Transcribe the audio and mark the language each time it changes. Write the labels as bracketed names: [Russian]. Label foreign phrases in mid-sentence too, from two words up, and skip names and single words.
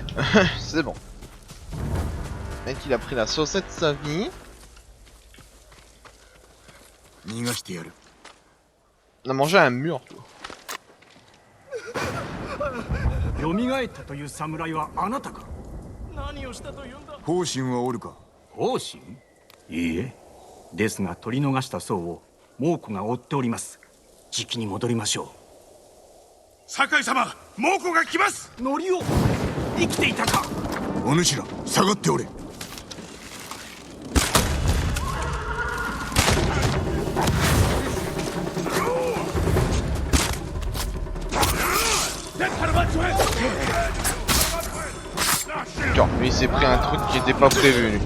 [French] C'est bon. Le mec il a pris la saucette de sa vie. [Japanese] 逃がしてやる。 [French] On a mangé un mur. [Japanese] 蘇ったという侍はあなたか。何をしたというんだ。方針はおるか。方針？いいえ。ですが取り逃した僧を猛虎が追っております。じきに戻りましょう。酒井様、猛虎が来ます。ノリオ、生きていたか。お主ら下がっておれ。 [French] Genre, lui il s'est pris un truc qui était pas prévu lui.